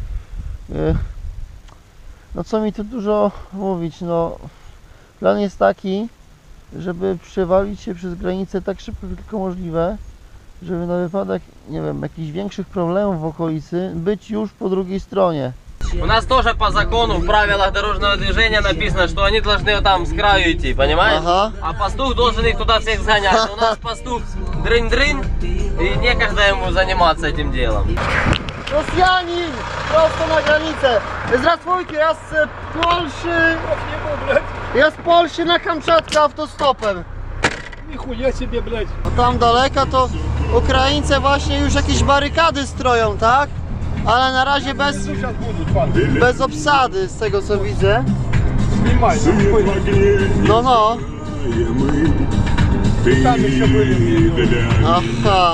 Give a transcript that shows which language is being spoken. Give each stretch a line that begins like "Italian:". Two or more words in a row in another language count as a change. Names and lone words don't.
Polish: No co mi tu dużo mówić, no plan jest taki, żeby przewalić się przez granicę tak szybko jak tylko możliwe, żeby na wypadek, nie wiem, jakichś większych problemów w okolicy być już po drugiej stronie.
Russian: У нас тоже по закону в правилах дорожного движения написано, что они должны там с краю идти, понимаешь? Ага. А пастух должен их туда всех сгонять. У нас пастух дрынь-дрынь, и некогда ему заниматься этим делом.
Polish: Rosjanin! Prosto na granicę!
Russian: Здравствуйте, я с Польши! Я с Польши
Polish: na Kamczatkę autostopem.
Russian: Nichuja себе, блядь.
Polish: A tam daleka to Ukraińcy właśnie już jakieś barykady stroją, tak? Ale na razie bez obsady, z tego co widzę. No, no. Aha.